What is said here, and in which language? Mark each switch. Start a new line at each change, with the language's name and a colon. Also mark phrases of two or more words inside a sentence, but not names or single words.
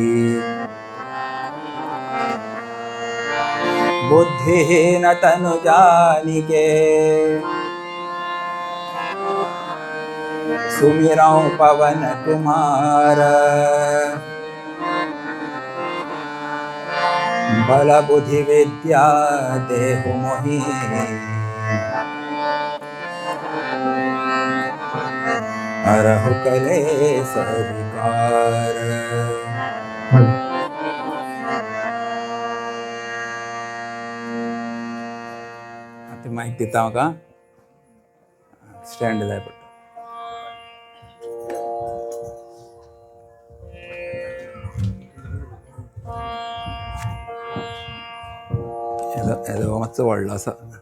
Awadhi: बुद्धिहीन तनु जानिके सुमिरौ पवन कुमार बल बुद्धि विद्या देहु मोहि हरहु कलेश विकार.
Konkani: आता माईक दिता म्हाका स्टँड जाय पडटा. हेजो मातसो व्हडलो आसा.